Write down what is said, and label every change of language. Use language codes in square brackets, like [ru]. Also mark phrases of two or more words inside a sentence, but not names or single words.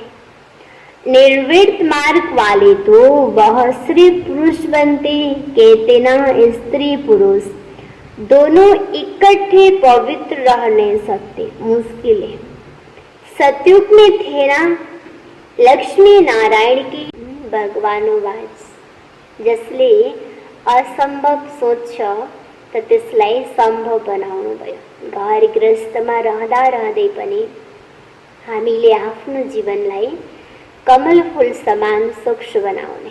[hi] निर्वृत्त मार्ग वाले तो वह सिर्फ पुरुष बनते, कहते ना स्त्री पुरुष दोनों इकट्ठे पवित्र रह नहीं सकते, मुश्किल है। सतयुग में थे ना लक्ष्मी नारायण की भगवानो वाच, [ne] जसले असंभव सोच्छ त त्यसलाई सम्भव बनाउनु भयो। घर गृहस्थमा रहँदा रहँदै पनि हामीले आफ्नो जीवनलाई कमल फूल समान सूक्ष्म बनाउने।